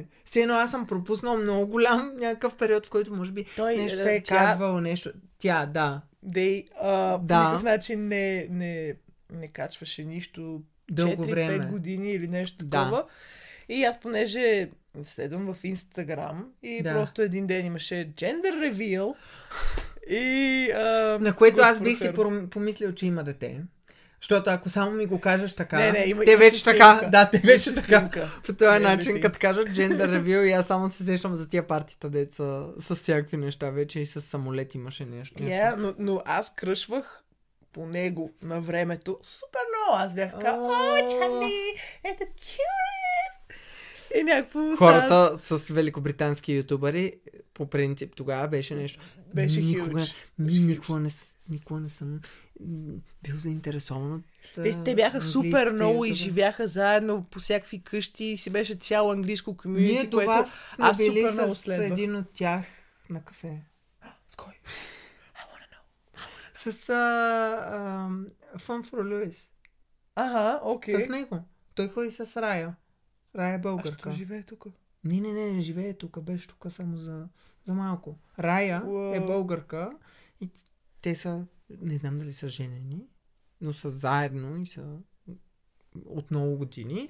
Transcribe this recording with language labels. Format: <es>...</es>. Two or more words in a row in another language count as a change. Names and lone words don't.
<bg>Все едно аз съм пропуснал много голям някакъв период, в който може би нещо се е казвало, нещо. Да. По никакъв начин не качваше нищо 4-5 години или нещо такова. И аз понеже следвам в Инстаграм и просто един ден имаше</bg> <en>gender reveal</en> <bg>и на което аз бих си помислил, че има дете. Защото ако само ми го кажеш така, те вече така, по този начин, като кажат</bg> <en>gender reveal</en> <bg>и аз само се сещам за тия партита, деца с всякакви неща вече и с самолет имаше нещо. Но аз кръшвах по него на времето супер много. Аз бях така, Чарли, ето cutest! И някакво... Хората с великобритански ютубъри, по принцип, тогава беше нещо. Беше huge. Никога не съм бил заинтересован от те бяха супер много и живяха заедно по всякакви къщи и си беше цяло английско комюнити, което аз супер много следвах. С един от тях на кафе. С кой?</bg> <en>I wanna know.</en> <bg>С Fun for Lewis. Окей. С него. Той ходи с Рая. Рая е българка. А що живее тук? Не живее тук. Беше тук само за малко. Рая е българка и те са, не знам дали са женени, но са заедно и са от много години.</bg>